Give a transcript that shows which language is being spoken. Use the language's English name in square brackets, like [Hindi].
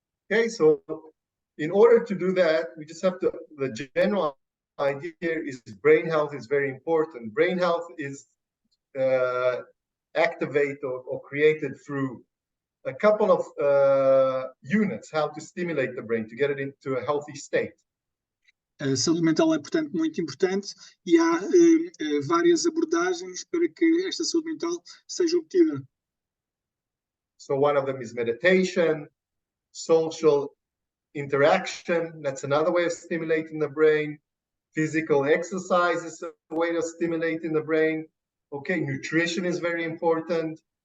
[English] Okay, so in order to do that, we just have to, the general idea here is brain health is very important. Brain health is activated or created through a couple of units, how to stimulate the brain to get it into a healthy state. [Portuguese] A saúde mental é, portanto, muito importante e há várias abordagens para que esta saúde mental seja obtida. [English] So one of them is meditation, social interaction, that's another way of stimulating the brain. Physical exercise is a way of stimulating the brain. Okay, nutrition is very important.